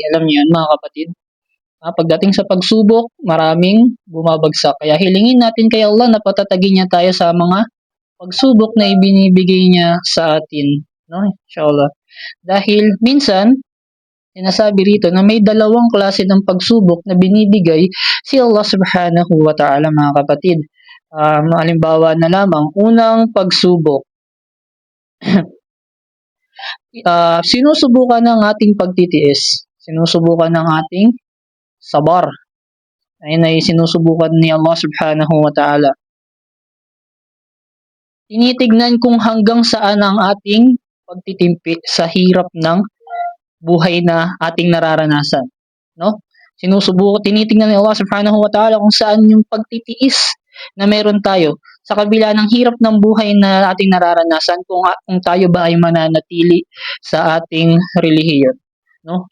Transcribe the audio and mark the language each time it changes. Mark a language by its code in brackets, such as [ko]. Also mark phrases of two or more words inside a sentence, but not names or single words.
[tl] Alam niyo yan, mga kapatid. Pagdating sa pagsubok, maraming bumabagsak. Kaya hilingin natin kay Allah na patatagin niya tayo sa mga pagsubok na ibinibigay niya sa atin. No? Inshallah. Dahil minsan, sinasabi rito na may dalawang klase ng pagsubok na binibigay si Allah [ar] سبحانه وتعالى, [tl] mga kapatid. Halimbawa na lamang, unang pagsubok. Sinusubukan ng ating pagtitiis. Sinusubukan ng ating sabar. Ayun ay sinusubukan ni Allah [ar] سبحانه وتعالى. [tl] Tinitignan kung hanggang saan ang ating pagtitimpi sa hirap ng buhay na ating nararanasan, no? Tinitingnan ni Allah [ar] سبحانه وتعالى [tl] kung saan yung pagtitiis na meron tayo sa kabila ng hirap ng buhay na ating nararanasan, kung tayo ba ay mananatili sa ating relihiyon, no?